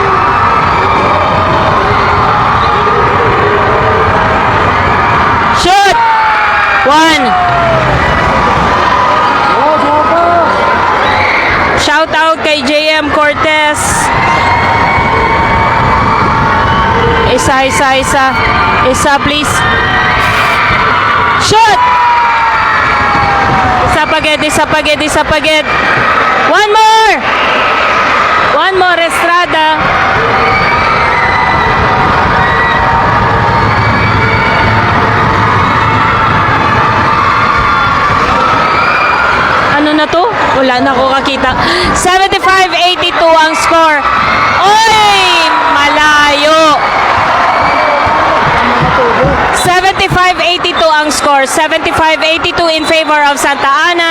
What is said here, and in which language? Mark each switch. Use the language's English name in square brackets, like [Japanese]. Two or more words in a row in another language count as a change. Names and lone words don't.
[Hiligaynon] Shoot! 1. [English] Shout out [Hiligaynon] kay JM Cortez. Isa, please. Shoot! Isa pagid. [English] One more, [Hiligaynon] Estrada. Ano na to? Wala na ko kakita. 75-82 ang score. Oy! Malayo. 75-82 ang score. [English] 75-82 in favor of Santa Ana.